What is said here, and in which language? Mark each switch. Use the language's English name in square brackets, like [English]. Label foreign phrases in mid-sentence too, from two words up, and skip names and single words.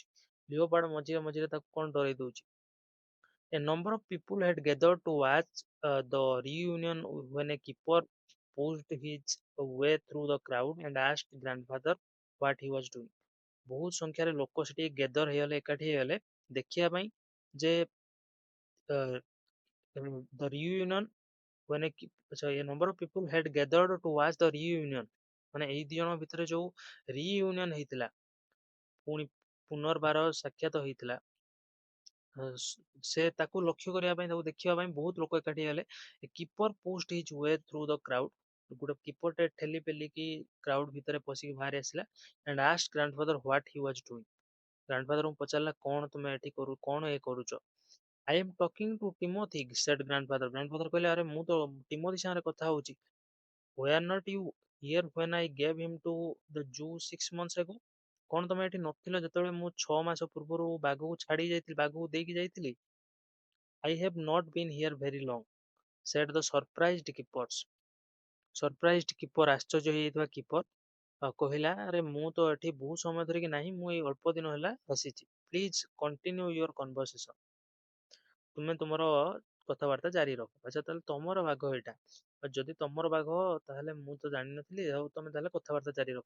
[Odia] ଲିଓପାର୍ଡ ମଝିରେ ମଝିରେ ତାକୁ କଣ ଡରେଇ ଦଉଛି। [English] A number of people had gathered to watch the reunion when a keeper pushed his way through the crowd and asked grandfather what he was doing. [Odia] ବହୁତ ସଂଖ୍ୟାରେ ଲୋକ ସେଠି ଗେଦର ହେଇଗଲେ, ଏକାଠି ହେଇଗଲେ ଦେଖିବା ପାଇଁ ଯେ [English] the reunion when a number of people had gathered to watch the reunion, [Odia] ମାନେ ଏଇ ଦି ଜଣ ଭିତରେ ଯୋଉ ରିୟୁନିୟନ ହେଇଥିଲା, ପୁଣି ପୁନର୍ବାର ସାକ୍ଷାତ ହେଇଥିଲା, ସେ ତାକୁ ଲକ୍ଷ୍ୟ କରିବା ପାଇଁ, ତାକୁ ଦେଖିବା ପାଇଁ ବହୁତ ଲୋକ ଏକାଠି ହେଲେ। [English] keeper post his way through the crowd, [Odia] ଗୋଟେ କିପରଟେ ଠେଲି ପେଲିକି କ୍ରାଉଡ ଭିତରେ ପଶିକି ବାହାରି ଆସିଲା। [English] and asked grandfather what he was doing. [Odia] ଗ୍ରାଣ୍ଡଫାଦରଙ୍କୁ ପଚାରିଲା କଣ ତୁମେ ଏଠି କଣ ଏ କରୁଛ। [English] I am talking to Timothy, said grandfather. [Odia] ଗ୍ରାଣ୍ଡଫାଦର କହିଲେ, ଆରେ ମୁଁ ତ ଟିମୋଥି ସାଙ୍ଗରେ କଥା ହଉଛି। [English] were not you here when I gave him to the zoo 6 months ago? [Odia] କଣ ତମେ ଏଠି ନଥିଲ ଯେତେବେଳେ ମୁଁ 6 ମାସ ପୂର୍ବରୁ ବାଘକୁ ଛାଡି ଯାଇଥିଲି, ବାଘକୁ ଦେଇକି ଯାଇଥିଲି। [English] I have not been here very long, said the surprised keepers. surprised keeper, [Odia] ଆଶ୍ଚର୍ଯ୍ୟ ହେଇଯାଇଥିବା କିପର କହିଲା, ଆରେ ମୁଁ ତ ଏଠି ବହୁତ ସମୟ ଧରିକି ନାହିଁ, ମୁଁ ଏଇ ଅଳ୍ପ ଦିନ ହେଲା ଆସିଛି। [English] please continue your conversation, [Odia] ତୁମେ ତୁମର କଥାବାର୍ତ୍ତା ଜାରି ରଖ। ଆଚ୍ଛା ତାହେଲେ ତମର ବାଘ ଏଇଟା, ଯଦି ତମର ବାଘ ତାହେଲେ ମୁଁ ତ ଜାଣିନଥିଲି, ଆଉ ତମେ ତାହେଲେ କଥାବାର୍ତ୍ତା ଜାରି ରଖ।